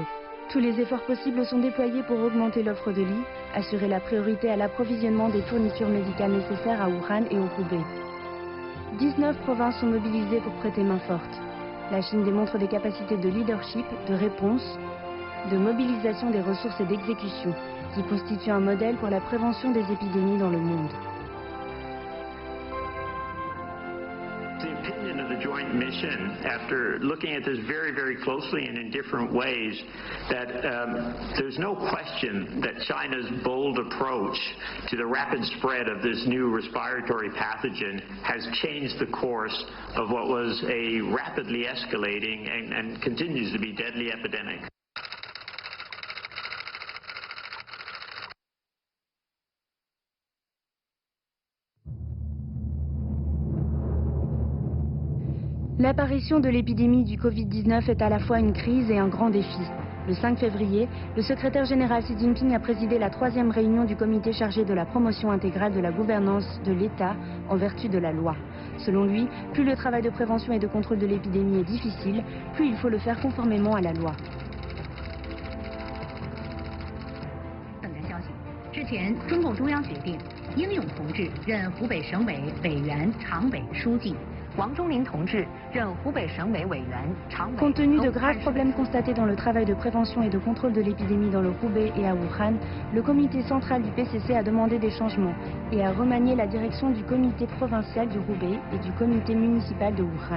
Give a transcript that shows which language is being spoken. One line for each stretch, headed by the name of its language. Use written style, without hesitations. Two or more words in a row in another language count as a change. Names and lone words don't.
French: Tous les efforts possibles sont déployés pour augmenter l'offre de lits, assurer la priorité à l'approvisionnement des fournitures médicales nécessaires à Wuhan et au Hubei. 19 provinces sont mobilisées pour prêter main forte. La Chine démontre des capacités de leadership, de réponse, de mobilisation des ressources et d'exécution, qui constituent un modèle pour la prévention des épidémies dans le monde.
English: The opinion of the joint mission, after looking at this very, very closely and in different ways, that there's no question that China's bold approach to the rapid spread of this new respiratory pathogen has changed the course of what was a rapidly escalating and continues to be deadly epidemic.
French: L'apparition de l'épidémie du Covid-19 est à la fois une crise et un grand défi. Le 5 février, le secrétaire général Xi Jinping a présidé la 3e réunion du comité chargé de la promotion intégrale de la gouvernance de l'État en vertu de la loi. Selon lui, plus le travail de prévention et de contrôle de l'épidémie est difficile, plus il faut le faire conformément à la loi.
Chinese: 之前，中共中央决定，英勇同志任湖北省委委员、常委书记。
French: Compte tenu de graves problèmes constatés dans le travail de prévention et de contrôle de l'épidémie dans le Hubei et à Wuhan, le comité central du PCC a demandé des changements et a remanié la direction du comité provincial du Hubei et du comité municipal de Wuhan.